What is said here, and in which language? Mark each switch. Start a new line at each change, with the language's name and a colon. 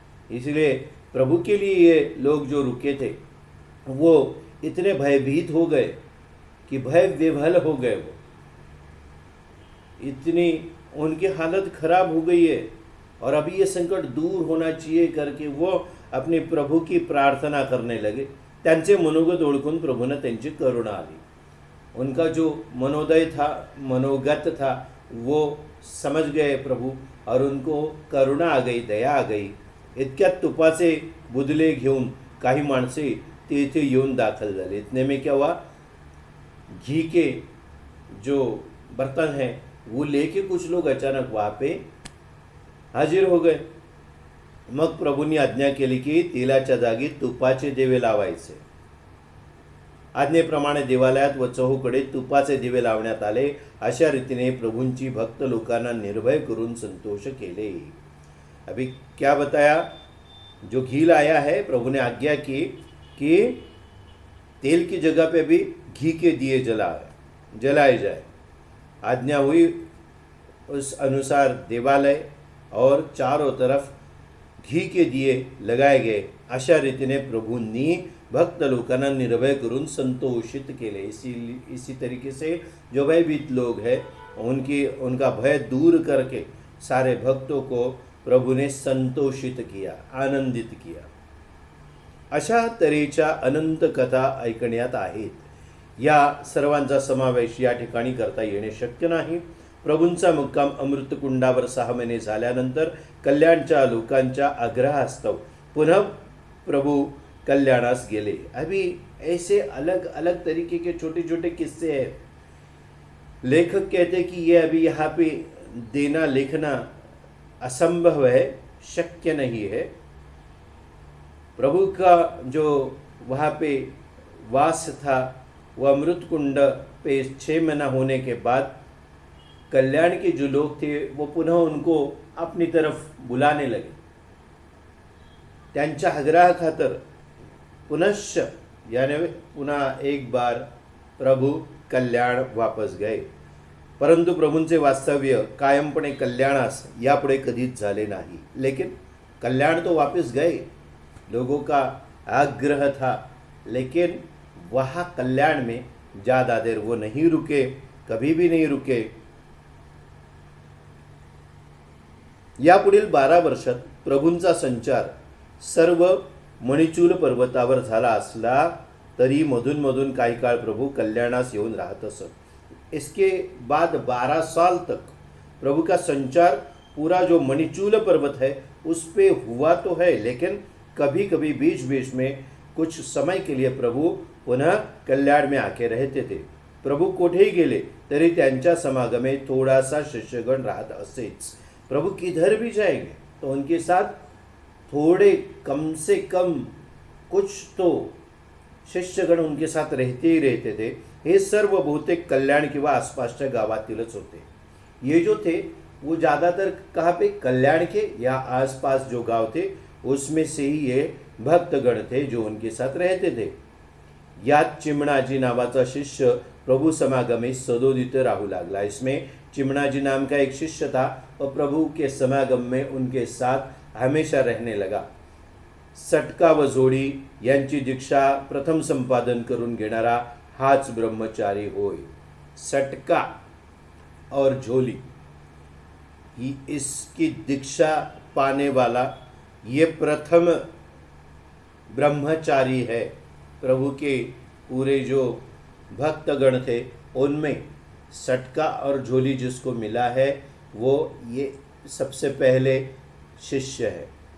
Hindi: इसलिए प्रभु के लिए ये लोग जो रुके थे वो इतने भयभीत हो गए कि भय विह्वल हो गए। वो इतनी उनकी हालत खराब हो गई है और अभी ये संकट दूर होना चाहिए करके वो अपने प्रभु की प्रार्थना करने लगे।
Marathi: त्यांचे मनोगत ओळखून प्रभूने त्यांची करुणा आली।
Hindi: उनका जो मनोदय था, मनोगत था, वो समझ गए प्रभु और उनको करुणा आ गई, दया आ गई।
Marathi: इतक्यात तुपाचे बुदले घेऊन काही माणसे तेथे येऊन दाखल झाले।
Hindi: इतने में क्या हुआ, घी के जो बर्तन हैं वो लेके कुछ लोग अचानक वहाँ पे हाजिर हो गए।
Marathi: मग प्रभूंनी आज्ञा केली की तेलाच्या जागी तुपाचे दिवे लावायचे। आज्ञेप्रमाणे देवालयात व चहूकडे तुपाचे दिवे लावण्यात आले। अशा रीतीने प्रभूंची भक्त लोकांना निर्भय करून संतोष केले।
Hindi: अभी क्या बताया, जो घी लाया है प्रभु ने आज्ञा की कि तेल की जगह पे भी घी के दिए जलाए जाए। आज्ञा हुई, उस अनुसार देवालय और चारों तरफ घी के दिए लगाए गए।
Marathi: अशा रीतीने प्रभूंनी भक्त लोकांना निर्भय करून संतोषित केले।
Hindi: इसी तरीके से जो भयभीत लोग हैं उनका भय दूर करके सारे भक्तों को प्रभु ने संतोषित किया, आनंदित किया।
Marathi: अशा तऱ्हेच्या अनंत कथा ऐकण्यात आहेत। या सर्वांचा समावेश या ठिकाणी करता येणे शक्य नाही। प्रभूंचा मुक्काम अमृतकुंडावर 6 महिने झाल्यानंतर कल्याणच्या लोकांच्या आग्रहास्तव पुनः प्रभु कल्याणास गेले।
Hindi: अभी ऐसे अलग अलग तरीके के छोटे छोटे किस्से हैं। लेखक कहते कि ये अभी यहाँ पे देना लिखना असंभव है, शक्य नहीं है। प्रभु का जो वहाँ पे वास था वो अमृत कुंड पे 6 महीना होने के बाद कल्याण के जो लोग थे वो पुनः उनको अपनी तरफ बुलाने लगे.
Marathi: त्यांच्या आग्रहाखातर पुनश्च
Hindi: यानी पुन्हा एक बार प्रभू कल्याण वापस गए.
Marathi: परंतु प्रभूंचे वास्तव्य कायमपणे कल्याणास यापुढे कधीच झाले नाही.
Hindi: लेकिन कल्याण तो वापस गए, लोगों का आग्रह था, लेकिन वहाँ कल्याण में ज़्यादा देर वो नहीं रुके, कभी भी नहीं रुके.
Marathi: यापुढील 12 वर्षात प्रभूंचा संचार सर्व मणिचूल पर्वतावर झाला असला तरी मधून मधून काही काळ प्रभू कल्याणास येऊन राहत असत.
Hindi: इसके बाद 12 साल तक प्रभु का संचार पूरा जो मणिचूल पर्वत है उस पे हुआ तो है, लेकिन कभी कभी बीच बीच में कुछ समय के लिए प्रभु पुनः कल्याण में आके रहते थे.
Marathi: प्रभु कोठेही गेले तरी त्यांच्या समागमे थोडासा शिष्यगण राहत असेच.
Hindi: प्रभु किधर भी जाएंगे तो उनके साथ थोड़े कम से कम कुछ तो शिष्यगण उनके साथ रहते ही रहते थे.
Marathi: हे सर्व बहुतेक कल्याण किंवा आसपासच्या गावातीलच होते.
Hindi: ये जो थे वो ज़्यादातर कहाँ पे, कल्याण के या आसपास जो गांव थे उसमें से ही ये भक्तगण थे जो उनके साथ रहते थे.
Marathi: यात चिमणाजी नावाचा शिष्य प्रभु समागमे सदोदित राहू लागला.
Hindi: इसमें चिमणाजी नाम का एक शिष्य था और प्रभु के समागम में उनके साथ हमेशा रहने लगा.
Marathi: सटका व जोडी यांची दीक्षा प्रथम संपादन करून घेणारा हाच ब्रह्मचारी होय.
Hindi: सटका और झोली ही इसकी दीक्षा पाने वाला ये प्रथम ब्रह्मचारी है. प्रभु के पूरे जो भक्तगण थे उनमें सटका और झोली जिसको मिला है वो ये सबसे पहले शिष्य है.